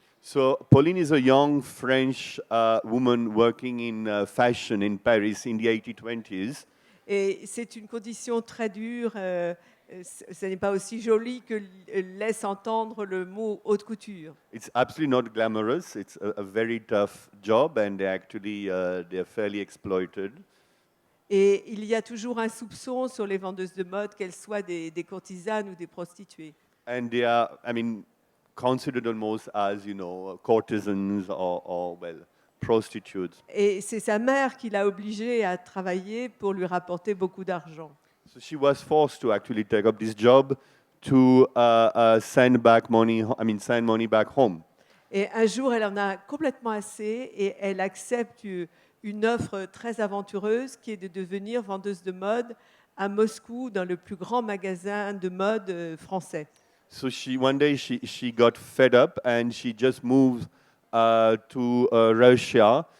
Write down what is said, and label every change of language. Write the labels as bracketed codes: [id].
[en] So Pauline is a young French woman working in fashion in Paris in the 1820s. [fr] Et c'est une condition très dure. Ce n'est pas aussi joli que laisse entendre le mot haute couture. [en] It's absolutely not glamorous. It's a very tough job, and they're fairly exploited. [fr] Et il y a toujours un soupçon sur les vendeuses de mode, qu'elles soient des courtisanes ou des prostituées. [en] And they are, considered almost as, courtesans or prostitutes. [fr] Et c'est sa mère qui l'a obligée à travailler pour lui rapporter beaucoup d'argent. [en] So she was forced to actually take up this job to send money back home. [fr] Et un jour, elle en a complètement assez et elle accepte une offre très aventureuse qui est de devenir vendeuse de mode à Moscou dans le plus grand magasin de mode français. [en] So one day she got fed up and she just moved to Russia.